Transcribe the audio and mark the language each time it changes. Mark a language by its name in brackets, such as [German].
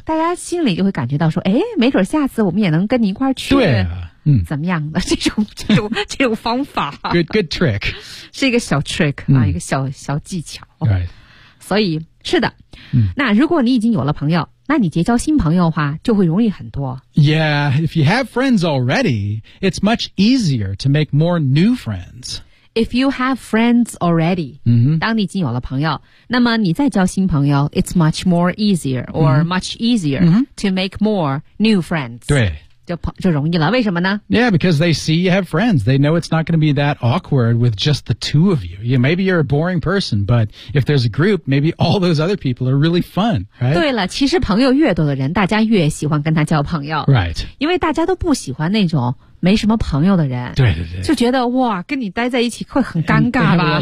[Chinese] 大家心里就会感觉到说，哎，没准下次我们也能跟你一块儿去。对、啊，嗯，怎么样的这种方法 [English] ？Good trick. [Chinese] 是一个小 trick、嗯、啊，一个小技巧。 [English] Right. [Chinese] 所以是的、嗯，那如果你已经有了朋友。那你结交新朋友的话就会容易很多。 [English] Yeah, if you have friends already, it's much easier to make more new friends. If you have friends already,、 mm-hmm. [Chinese] 当你已经有了朋友，那么你再交新朋友 [English] it's much more easier or、mm-hmm. much easier、 mm-hmm. to make more new friends. [Chinese] 对。就容易了，为什么呢？ [English] Yeah, because they see you have friends. They know it's not going to be that awkward with just the two of you. Yeah, maybe you're a boring person, but if there's a group, maybe all those other people are really fun, right? [Chinese] 对了，其实朋友越多的人，大家越喜欢跟他交朋友。 [English] Right. [Chinese] 因为大家都不喜欢那种没什么朋友的人。对对对。就觉得哇，跟你待在一起会很尴尬吧。